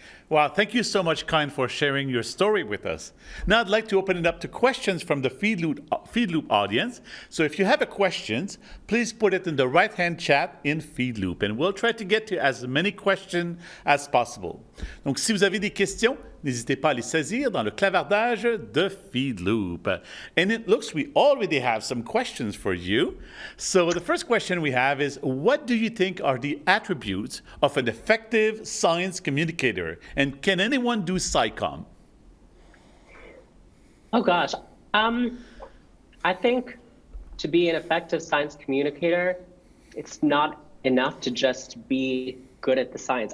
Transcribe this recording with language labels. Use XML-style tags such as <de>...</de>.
<en>Wow, thank you so much, Kind, for sharing your story with us. Now I'd like to open it up to questions from the FeedLoop audience. So if you have a question, please put it in the right-hand chat in FeedLoop, and we'll try to get to as many questions as possible.</en> <fr>Donc, si vous avez des questions, n'hésitez pas à les saisir dans le clavardage de FeedLoop.</fr> <en>And it looks we already have some questions for you. So the first question we have is, what do you think are the attributes of an effective science communicator? And can anyone do SciComm? Oh gosh, I think to be an effective science communicator, it's not enough to just be good at the science.</en>